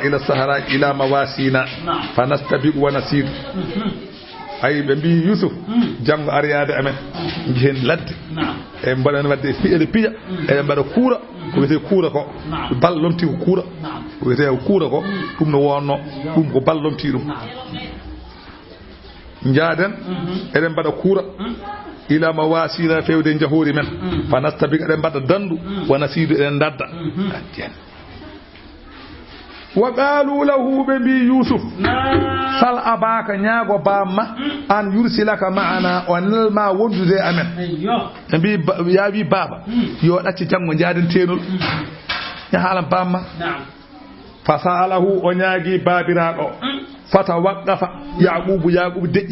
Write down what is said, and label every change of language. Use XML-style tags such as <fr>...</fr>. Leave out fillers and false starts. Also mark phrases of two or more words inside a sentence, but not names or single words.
<ar>إلى الصحراء إلى مواطننا فنستبق ونصيد أي</ar> <ff>ɓe mbi Yusuf janggo ariyade amen jihen ladde e mbaɗani wadde ede piƴa eɓe mbaɗa kuura ko wiyete kuura ko ballomti ko kuura ko wiyete kuura ko ɗum no wonno ɗum ko ballomti ɗum jaaden eɗen mbaɗa kuura ila ma wasina fewde jahori men</ff> <ar>فنستبق</ar> <ff>eɗen mbaɗa dandu wona siidu eɗen dadda</ff> <ar>وقالوا له</ar> <ff>ɓe mbi Yusuf</ff> <ar>سل أباك</ar> <ff>ñaago bamma an yursilaka ma'ana o nelma wondude amen ɓe mbi ya wi baba yo ɗacci janggo jaaden tenol ñahalan bamma</ff> <ar>فسأله</ar> <ff>o ñaagi babiraɗo</ff> <ar>فتوقف يعقوب</ar> <ff>deƴƴi</ff>